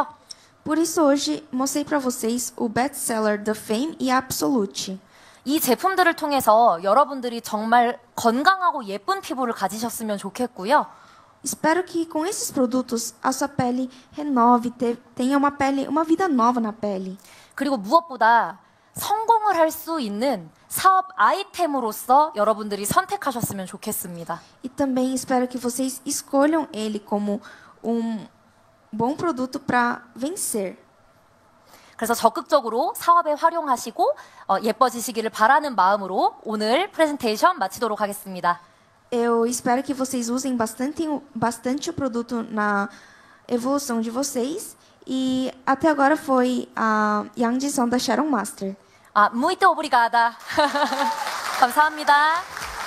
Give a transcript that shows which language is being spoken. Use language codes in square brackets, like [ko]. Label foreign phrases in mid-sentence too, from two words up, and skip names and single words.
[pt] Por isso, hoje mostrei para vocês o best-seller The Fame e a Absolute. [ko] 이 제품들을 통해서 여러분들이 정말 건강하고 예쁜 피부를 가지셨으면 좋겠고요. [pt] Espero que com esses produtos a sua pele renove, tenha uma vida nova na pele. [ko] 그리고 무엇보다 성공을 할 수 있는 사업 아이템으로서 여러분들이 선택하셨으면 좋겠습니다. [pt] E também espero que vocês escolham ele como bom produto para vencer. [ko] 그래서 적극적으로 사업에 활용하시고 예뻐지시기를 바라는 마음으로 오늘 프레젠테이션 마치도록 하겠습니다. [pt] Eu espero que vocês usem bastante o produto evolução de vocês. E até agora foi a Yang Jisung da Sharon Master. 아, muito obrigada. [ko] 감사합니다.